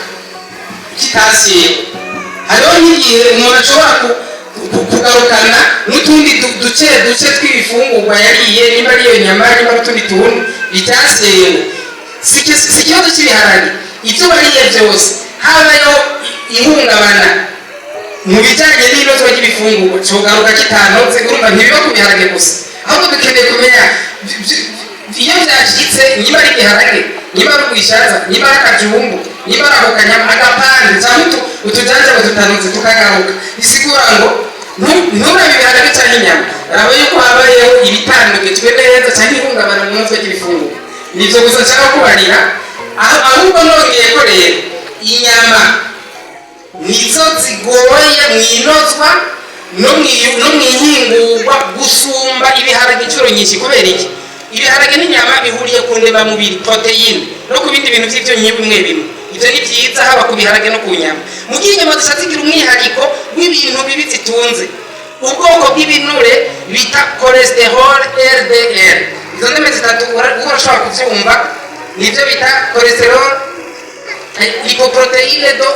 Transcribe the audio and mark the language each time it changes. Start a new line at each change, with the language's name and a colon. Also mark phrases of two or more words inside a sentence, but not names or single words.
Rundi: kitasiye hariho n'igihe umuntu ashobora kugarukana n'utundi duce tw'ibifungurwa yariye niba ariyo nyama niba ari utundi tuntu bitaseyewe si ikibazo cy'ibiharage ibyo bariye byose habayo ihungabana mu bijyanye n'inozwa ry'ibifungurwa cyogaruka kitanotse urumva ntibiba ku biharage gusa ahubwo dukeneye kumenya iyo byashyitse niba ari igiharage niba ari ubwishaza niba ari akajumbu niba ari ako kanyama agapande cyangwa utujanjaba tutanutse tukagaruka bisigura ngo nturabe ibiharage cyangwa inyama raba yuko habayeho ibitandukijwe neza cyangwa ihungabana mu nozwa ry'ibifungurwa nibyo gusa nshaka kubarira ahubwo nongeye ko rero inyama nizo zigoye mu inozwa no mu ihingurwa gusumba ibiharage inshuro nyinshi kubera iki ibiharage n'inyama bihuriye ku ndemamubiri poroteyine no ku bindi bintu by'ibyonnyi bimwe bimwe ibyo ni byiza haba ku biharage no ku nyama mu gihe inyama zishatse zigira umwihariko w'ibintu bibi zitunze ubwoko bw'ibinure bita cholesterol LDL izo ndeme zitatu urashobora kubyumva nibyo bita
French: cholesterol lipoproteine